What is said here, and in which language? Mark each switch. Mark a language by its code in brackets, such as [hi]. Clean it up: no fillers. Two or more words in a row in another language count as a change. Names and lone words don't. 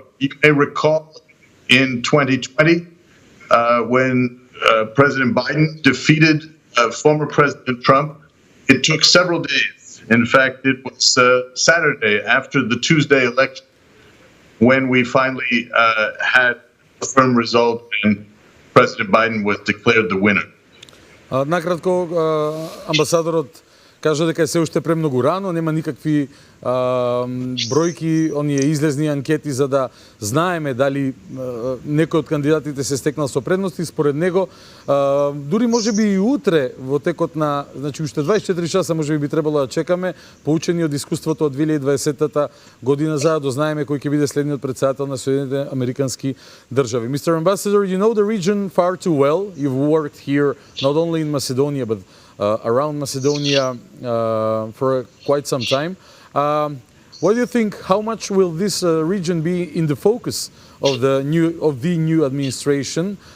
[en] You may recall in 2020 when President Biden defeated former President Trump. It took several days. In fact, it was Saturday after the Tuesday election when we finally had a firm result and President Biden was declared the winner. [mk] Накратко, амбасадорот кажа дека е се уште премногу рано, нема никакви бројки, оние излезни анкети за да знаеме дали некој од кандидатите се стекнал со предности. Според него, дури можеби и утре во текот на, значи уште 24 часа можеби би требало да чекаме, поучени од искуството од 2020 година, за да знаеме кој ќе биде следниот претседател на Соединетите Американски држави. [en] Mr. Ambassador, you know the region far too well. You've worked here not only in Macedonia but around Macedonia for quite some time. What do you think? How much will this region be in the focus of the new administration?